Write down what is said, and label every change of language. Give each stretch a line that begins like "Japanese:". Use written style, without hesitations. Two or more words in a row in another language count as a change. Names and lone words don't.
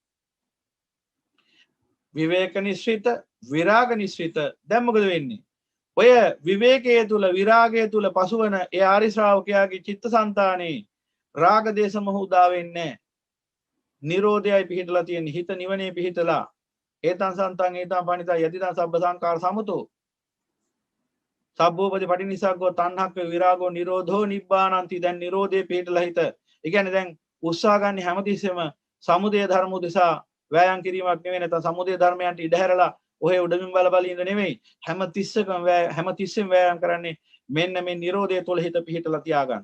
Pali: විවේක නිශ්චිත, විරාග නිශ්චිත.
Sinhala: දැන් මොකද වෙන්නේ? ඔය විවේකයේ තුල විරාගයේ තුල පසුවන ඒ ආරි ශ්‍රාවකයාගේ චිත්තසංතානේ රාග දේශ මොහ උදා වෙන්නේ නැහැ. නිරෝධයයි පිහිටලා තියෙන හිත නිවනේ පිහිටලා
Pali: ඒතං සන්තං ඒතං පණිතා යදිදං සබ්බ සංකාර සමතෝ සබ්බෝපදී පටිනිසග්ගෝ තණ්හක්ක විරාගෝ නිරෝධෝ නිබ්බානන්ති.
Sinhala: දැන් නිරෝධේ පිටලා හිත. ඒ කියන්නේ දැන් උත්සාහ ගන්න හැමතිස්සෙම සමුදය ධර්ම උදෙසා වෑයම් කිරීමක් නෙවෙයි. නැත්නම් සමුදය ධර්මයන්ට ඉඩ හැරලා ඔහේ උඩමින් බල ඉඳ නෙවෙයි. හැමතිස්සෙම වෑයම් කරන්නේ මෙන්න මේ නිරෝධය තුළ හිත පිහිටලා තියාගන්න.